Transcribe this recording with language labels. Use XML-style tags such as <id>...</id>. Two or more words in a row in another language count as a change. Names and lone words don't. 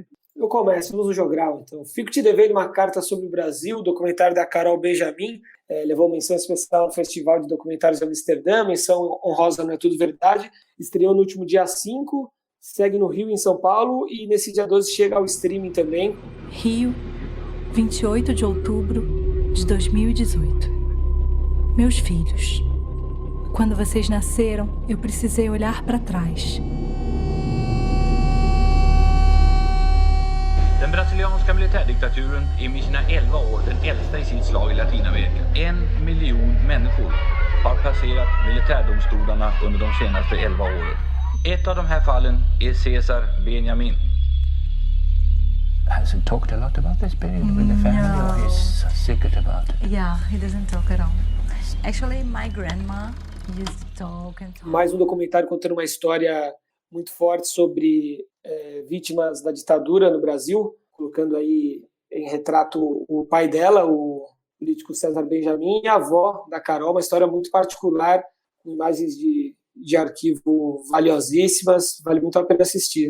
<pt>Eu começo, vamos no jogral, então. Fico te devendo uma carta sobre o Brasil, documentário da Carol Benjamin, levou menção especial no Festival de Documentários de Amsterdã, menção honrosa Não É Tudo Verdade, estreou no último dia 5, segue no Rio e em São Paulo, e nesse dia 12 chega ao streaming também. Rio, 28 de outubro de 2018. Meus filhos, quando vocês nasceram, eu precisei olhar para trás.</pt> <sv>Den brasilianska militärdiktaturen är med sina 11 år den äldsta i sitt slag i Latinamerika. 1 miljon människor har passerat militärdomstolarna under de senaste 11 åren. Ett av de här fallen är Cesar Benjamin.</sv> <en>Has he talked a lot about this period with the family, or he's secret about it? Yeah, he doesn't talk at all. Actually, my grandma used to talk and talk.</en> <pt>Mais um documentário contando uma história muito forte sobre vítimas da ditadura no Brasil, colocando aí em retrato o pai dela, o político César Benjamin, e a avó da Carol, uma história muito particular, com imagens de arquivo valiosíssimas, vale muito a pena assistir.</pt>